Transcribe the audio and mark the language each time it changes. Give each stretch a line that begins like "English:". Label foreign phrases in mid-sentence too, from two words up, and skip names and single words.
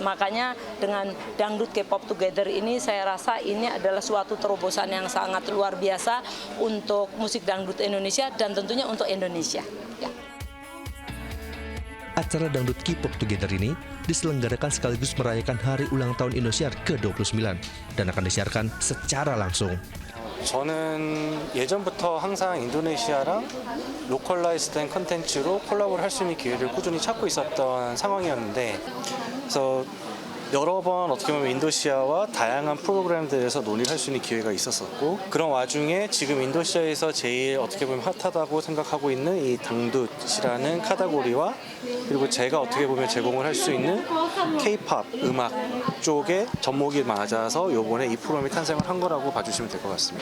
Indonesian: Makanya dengan Dangdut K-pop Together ini saya rasa ini adalah suatu terobosan yang sangat luar biasa untuk musik dangdut Indonesia dan tentunya untuk Indonesia. Ya. Acara Dangdut K-pop Together ini diselenggarakan sekaligus merayakan Hari Ulang Tahun Indosiar ke-29 dan akan disiarkan secara langsung.
Korean: 저는 예전부터 항상 인도네시아랑 로컬라이즈 된 컨텐츠로 콜라보를 할 수 있는 기회를 꾸준히 찾고 있었던 상황이었는데 그래서 여러 번 어떻게 보면 인도시아와 다양한 프로그램들에서 논의를 할 수 있는 기회가 있었었고 그런 와중에 지금 인도시아에서 제일 어떻게 보면 핫하다고 생각하고 있는 이 당둣이라는 카테고리와 그리고 제가 어떻게 보면 제공을 할 수 있는 K-팝 음악 쪽에 접목이 맞아서 요번에 이 프로그램이 탄생을 한 거라고 봐주시면 될 것 같습니다.